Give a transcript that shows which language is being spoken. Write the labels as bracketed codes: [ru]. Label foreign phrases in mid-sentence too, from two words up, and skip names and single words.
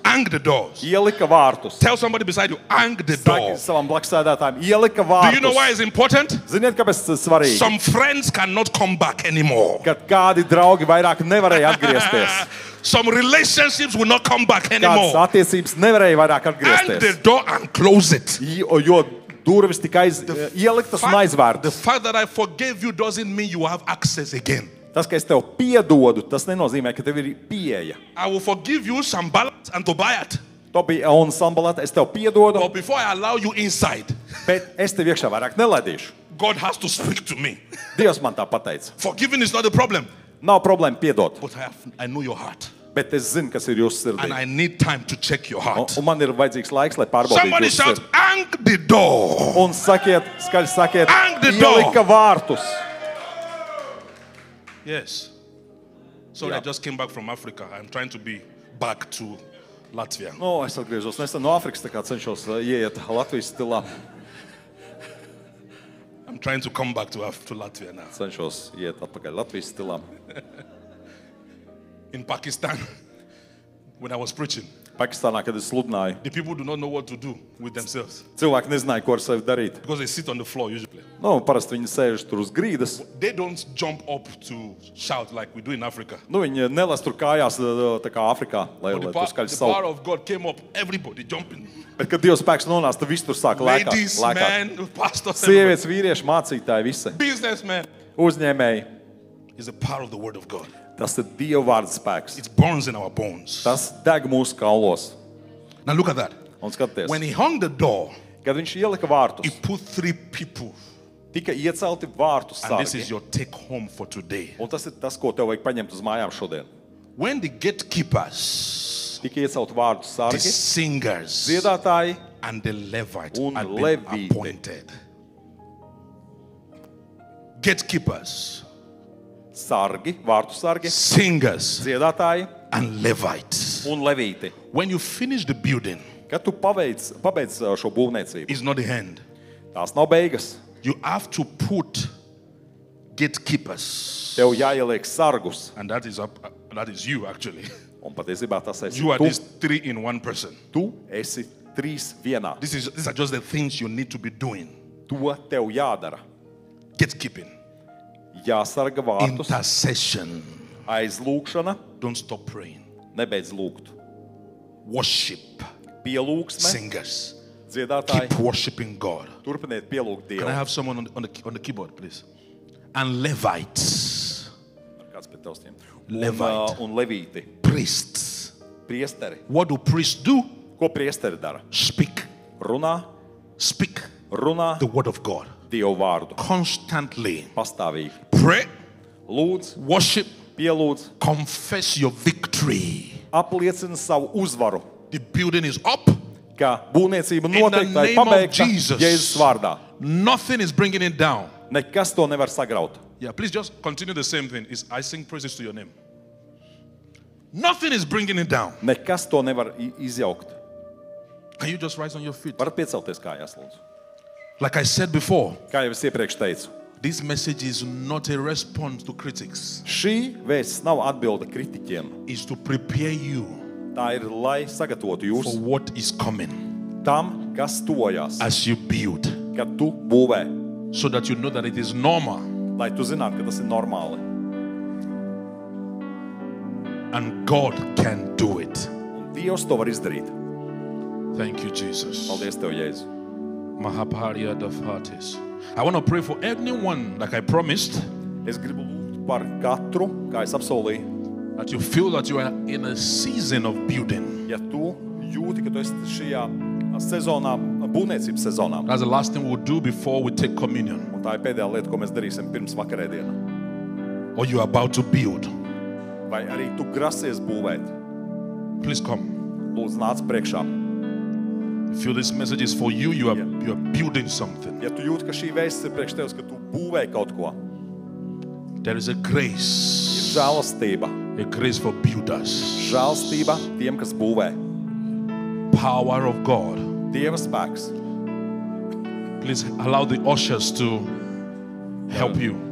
[en] Hang the doors. [lv] Ielika vārtus. [en] Tell somebody beside you, hang the [lv] Saki [en] door. [lv] savam blaksēdētājiem, ielika [en] Do [lv] vārtus. [en] you know why it's important? [lv] Ziniet, kāpēc tas ir svarīgi? [en] Some friends cannot come back anymore. [lv] Kad kādi draugi vairāk nevarēja atgriezties. [en] Some relationships will not come back [lv] Kādas [en] anymore. [lv] attiecības nevarēja vairāk [en] Hang the [lv] atgriezties. [en] door and close it. [lv] Jo durvis tika ieliktas un [en] The [lv] aizvērtas. [en] fact that I forgave you doesn't mean you have access again. [lv] Tas, ka es tev piedodu, tas nenozīmē, ka tev ir pieeja. [en] I will forgive you Sanballat and Tobiah, [lv] To bija un Sanbalata, es tev piedodu, [en] but before I allow you inside, [lv] bet es tev iekšā vairāk nelaidīšu. [en] God has to speak to me. [lv] Dievs man tā pateica. [en] Forgiving is not the problem, [lv] Nav problēma piedot, [en] but I know your heart, [lv] bet es zinu, kas ir jūsu [en] and [lv] sirdī. [en] I need time to check your heart. [lv] Un man ir vajadzīgs laiks, lai pārbaudītu [en] Somebody [lv] jūsu [en] shout, [lv] sirdi. [en] hang the door. [lv] Un sakiet, skaļi sakiet, [en] Hang the door. [lv] ielika vārtus. [en] Yes. Sorry, Yeah. I just came back from Africa. I'm trying to be back to Latvia. [lv] No, es atgriežos nesen no Āfrikas, tā kā cenšos ieiet Latvijas stilā. [en] I'm trying to come back to Latvia now. [lv] Cenšos iet atpakaļ Latvijas stilā. [en] In Pakistan, when I was preaching, [lv] Pakistānā, kad es sludināju, [en] the people do not know what to do with themselves [lv] cilvēki nezināja, ko ar sevi darīt. [en] because they sit on the floor usually. [lv] Nu, parasti viņi sēž tur uz grīdas. [en] They don't jump up to shout like we do in Africa. [lv] Nu, viņi nelas tur kājās, tā kā Āfrikā, lai [en] But [lv] tur skaļi [en] the power [lv] sauc. [en] of God came up, everybody jumping. [lv] Bet, kad Dieva spēks nonāca, tad viss tur sāk lēkāt. [en] Ladies, men, pastors, [lv] Sievietes, vīrieši, mācītāji, visi. [en] businessmen. [lv] Uzņēmēji. [en] It's the power of the word of God. [lv] Tas ir Dieva vārda spēks. [en] It burns in our bones. [lv] Tas deg mūsu kaulos. [en] Now look at that. [lv] Un skaties, [en] When he hung the door, [lv] kad viņš ielika vārtus, [en] he put 3 people. [lv] tika iecelti vārtu [en] And this [lv] sargi. [en] is your take home for today. [lv] Un tas ir tas, ko tev vajag paņemt uz mājām šodien. [en] When the gatekeepers, [lv] Tika iecelti vārtu [en] the [lv] sargi, [en] singers, [lv] dziedātāji [en] and the Levite [lv] Un [en] had been [lv] Levite. [en] appointed. Gatekeepers, [lv] sargi, vārtu sargi, [en] singers, [lv] dziedātāji [en] and Levites. [lv] un levīti. [en] When you finish the building, [lv] Kad tu pabeidz šo būvniecību, [en] it's not the end. [lv] tās nav beigas. [en] You have to put gatekeepers, [lv] Tev jāieliek sargus. [en] and that is you actually. [lv] Un patiesībā tas esi [en] You are [lv] tu. [en] these 3 in 1 person. [lv] Tu esi 3 vienā. [en] These are just the things you need to be doing. [lv] To tev jādara. [en] Gatekeeping, [lv] Jāsarga vārtus, [en] intercession. [lv] aizlūkšana, [en] Don't stop praying. [lv] nebeidz lūgt. [en] Worship, [lv] Pielūgsme, [en] singers. [lv] dziedātāji, [en] Keep worshiping God. [lv] turpiniet pielūgt [en] Can I [lv] Dievu. [en] have someone on the keyboard, please? And Levites, [lv] Kāds pie tavs tiem? [en] Levite. [lv] Un levīti, [en] priests. [lv] priesteri. [en] What do priests do? [lv] Ko priesteri dara? [en] Speak [lv] Runā, [en] Speak [lv] runā [en] the word of God [lv] Dievu vārdu. [en] constantly. [lv] Pastāvīgi. [en] Pray, [lv] Lūdz, [en] worship, [lv] pielūdz, [en] confess your victory. [lv] apliecina savu uzvaru. [en] The building is up. [lv] Ka būvniecība [en] In the [lv] noteikti ir [en] name of [lv] pabeigta [en] Jesus. [lv] Jēzus vārdā. [en] Nothing is bringing it down. [lv] Nekas to nevar sagraut. [en] Yeah, please just continue the same thing. I sing praises to your name. Nothing is bringing it down. [lv] Nekas to nevar izjaukt. [en] Can you just rise on your feet? [lv] Varat piecelties kājās, lūdzu. [en] Like I said before, [lv] Kā jau es iepriekš teicu, [en] this message is not a response to critics. [lv] šī vēsts nav atbilde kritiķiem. [en] It's to prepare you [lv] Tā ir, lai sagatavotu [en] for [lv] jūs [en] what is coming [lv] tam, kas tojās, [en] as you build, [lv] kad tu būvē, [en] so that you know that it is normal [lv] lai tu zinātu, ka tas ir normāli. [en] and God can do it. [lv] Un Dievs to var izdarīt. [en] Thank you, Jesus. [lv] Paldies Tev, Jēzu. Mahaparia Dafatis. [en] I want to pray for anyone, like I promised, [lv] Es gribu lūgt par katru, kā es apsolīju, [en] that you feel that you are in a season of building. [lv] ja tu jūti, ka tu esi šajā sezonā, būvniecības sezonā. [en] That's the last thing we'll do before we take communion. [lv] Un tā ir pēdējā lieta, ko mēs darīsim pirms vakarēdiena. [en] Or you are about to build. [lv] Vai arī tu grasies būvēt. [en] Please come. [lv] Lūdzu, nāc priekšā. [en] You feel this message is for you. You are building something. [lv] Ja tu jūti, ka šī vēsts ir priekš tevis, ka tu būvē kaut ko, [en] There is a [lv] ir [en] grace. [lv] žēlastība. [en] A grace for builders. [lv] Žēlastība tiem, kas būvē. [en] Power of God. [lv] Dieva spēks. [en] Please allow the ushers to help you.